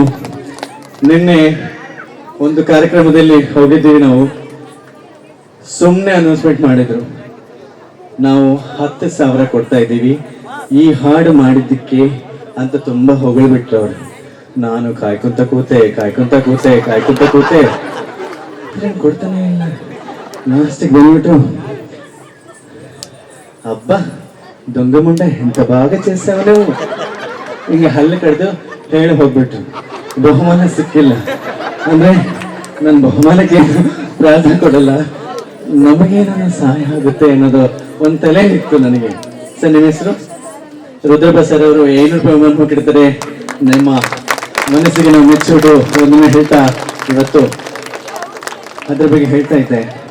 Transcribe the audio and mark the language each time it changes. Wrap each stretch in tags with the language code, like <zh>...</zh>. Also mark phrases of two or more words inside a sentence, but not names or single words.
<kn>ನಿನ್ನೆ ಒಂದು ಕಾರ್ಯಕ್ರಮದಲ್ಲಿ ಹೋಗಿದ್ದೀವಿ ನಾವು, ಸುಮ್ಮನೆ ಅನೌನ್ಸ್ಮೆಂಟ್ ಮಾಡಿದ್ರು, ನಾವು 10,000 ಕೊಡ್ತಾ ಇದ್ದೀವಿ ಈ ಹಾಡು ಮಾಡಿದ್ದಕ್ಕೆ ಅಂತ ತುಂಬಾ ಹೊಗಳ್ಬಿಟ್ರು ಅವರು. ನಾನು ಕಾಯ್ಕೊಂತ ಕೂತೆ ಕೊಡ್ತಾನೆ ಇಲ್ಲ. ಲಾಸ್ಟಿಗೆ ಬಂದ್ಬಿಟ್ರು,</kn> <te>అబ్బా దొంగ ముండ ఎంత బాగా చేసావు నువ్వు,</te> <kn>ಹಿಂಗೆ ಹಲ್ಲು ಕಡ್ದು ಹೇಳಿ ಹೋಗ್ಬಿಟ್ರು. ಬಹುಮಾನ ಸಿಕ್ಕಿಲ್ಲ ಅಂದ್ರೆ ನನ್ನ ಬಹುಮಾನಕ್ಕೆ ಪ್ರಾರ್ಥ ಕೊಡಲ್ಲ, ನಮಗೇನೋ ಸಹಾಯ ಆಗುತ್ತೆ ಅನ್ನೋದು ಒಂದು ತಲೆ ಇತ್ತು ನನಗೆ. ಸರ್ ನಿಮ್ಮ ಹೆಸರು? ರುದ್ರಪ್ಪ ಸರ್ ಅವರು 500 ರೂಪಾಯಿ ಬಹುಮಾನ ಕೊಟ್ಟಿರ್ತಾರೆ. ನಿಮ್ಮ ಮನಸ್ಸಿಗೆ ನಾವು ಮೆಚ್ಚುಡು ಒಂದೊಮ್ಮೆ ಹೇಳ್ತಾ ಇವತ್ತು ಅದ್ರ ಬಗ್ಗೆ ಹೇಳ್ತಾ ಇದ್ದೆ.</kn>